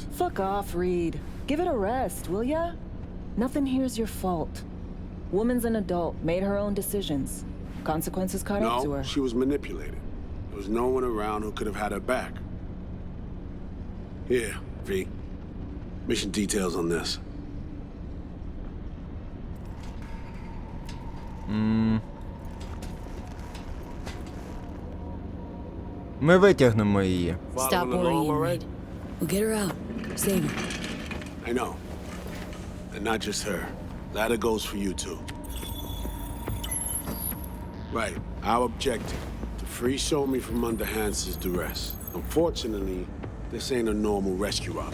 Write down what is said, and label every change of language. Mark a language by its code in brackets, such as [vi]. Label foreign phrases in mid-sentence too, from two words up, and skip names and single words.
[en] Fuck off, Reed. Give it a rest, will ya? Nothing here's your fault. Woman's an adult, made her own decisions. Consequences caught up to her. No, she was manipulated. There was no one around who could have had her back. Here, V. Mission details on this. [uk] Ми витягнемо її. [en] Stop Following along, worrying, all Reed. right? We'll get her out. Save her. I know. And not just her. Ladder goes for you too. Right. Our objective. To free Somi from under Hans's duress. Unfortunately, this ain't a normal rescue op.